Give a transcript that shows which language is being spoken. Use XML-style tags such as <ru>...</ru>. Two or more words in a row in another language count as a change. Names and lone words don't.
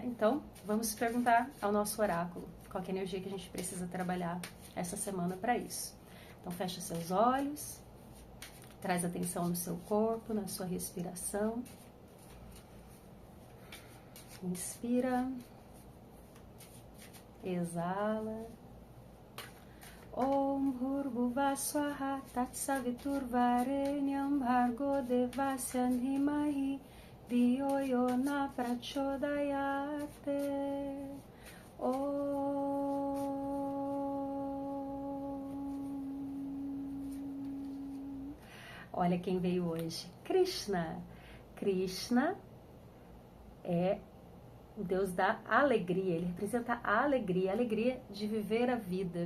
<pt>Então, vamos perguntar ao nosso oráculo qual que é a energia que a gente precisa trabalhar essa semana para isso. Então, fecha seus olhos, traz atenção no seu corpo, na sua respiração. Inspira, exala.</pt> <sa>ॐ भूर्भुव स्वाह तत्सवितुर्वरेण्यम् भर्गो देवस्य धीमहि धियो योन प्रचोदयते.</sa> <pt>Olha quem veio hoje, Krishna. Krishna é o Deus da alegria, ele representa a alegria de viver a vida.</pt>